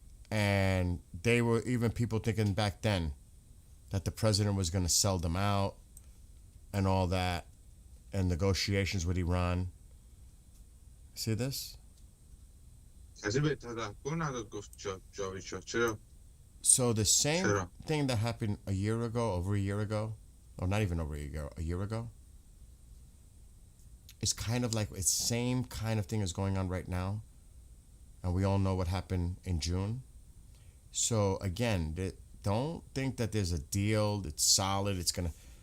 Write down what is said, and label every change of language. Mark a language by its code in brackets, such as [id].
[en] And they were even people thinking back then that the president was going to sell them out and all that, and negotiations with Iran. See this? [fa] کسی به تذکر نداد گفت جاوید شاه چرا؟ [en] So the same Sure. thing that happened a year ago, over a year ago, or not even over a year ago, it's kind of like it's same kind of thing is going on right now, and we all know what happened in June. So again, don't think that there's a deal. It's solid. It's gonna.